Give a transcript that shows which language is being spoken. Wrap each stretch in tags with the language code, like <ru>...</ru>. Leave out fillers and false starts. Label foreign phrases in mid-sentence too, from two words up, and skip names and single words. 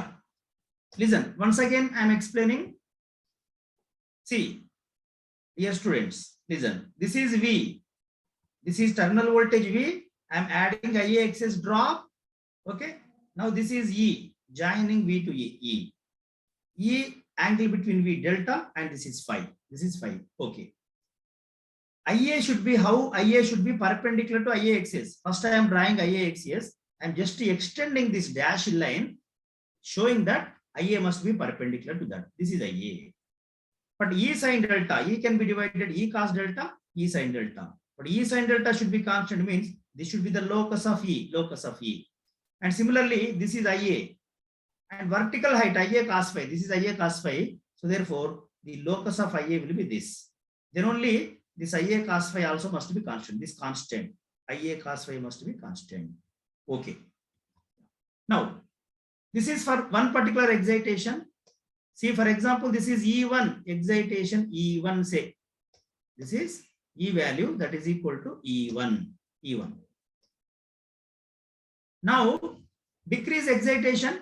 <en>Listen, once again I am explaining. See, dear students, listen. This is V. This is terminal voltage V. I am adding Ia excess drop. Okay. Now this is E, joining V to E. E angle between V delta, and this is phi. This is phi. Okay. Ia should be how? Ia should be perpendicular to Ia axis. First I am drawing Ia axis. I am just extending this dashed line, showing that Ia must be perpendicular to that. This is Ia. But E sin delta, E can be divided E cos delta, E sin delta. But E sin delta should be constant, means this should be the locus of E, locus of E. And similarly, this is Ia. And vertical height, Ia cos phi. This is Ia cos phi. So therefore, the locus of Ia will be this. Then only this Ia cos phi also must be constant. This constant. Ia cos phi must be constant. Okay. Now, this is for one particular excitation. See, for example, this is E1 excitation, E1 say. This is E value that is equal to E1. E1. Now, decrease excitation.</en>